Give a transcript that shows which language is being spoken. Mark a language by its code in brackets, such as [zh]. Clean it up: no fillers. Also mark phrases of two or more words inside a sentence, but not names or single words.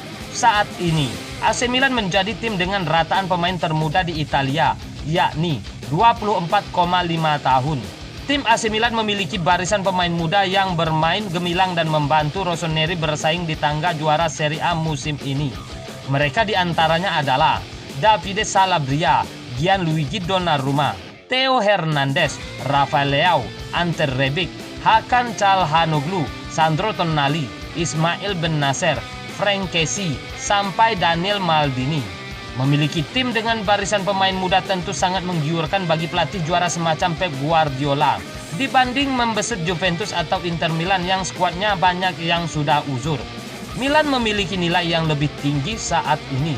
[id] Saat ini, AC Milan menjadi tim dengan rataan pemain termuda di Italia, yakni 24,5 tahun. Tim AC Milan memiliki barisan pemain muda yang bermain gemilang dan membantu rossoneri bersaing di tangga juara Serie A musim ini. Mereka diantaranya adalah Davide Calabria, Gianluigi Donnarumma, Theo Hernandez, Rafael Leao, Ante Rebic, Hakan Calhanoglu, Sandro Tonali, Ismail Bennacer, Frank Kessie, sampai Daniel Maldini. Memiliki tim dengan barisan pemain muda tentu sangat menggiurkan bagi pelatih juara semacam Pep Guardiola dibanding membesut Juventus atau Inter Milan yang skuadnya banyak yang sudah uzur. Milan memiliki nilai yang lebih tinggi saat ini.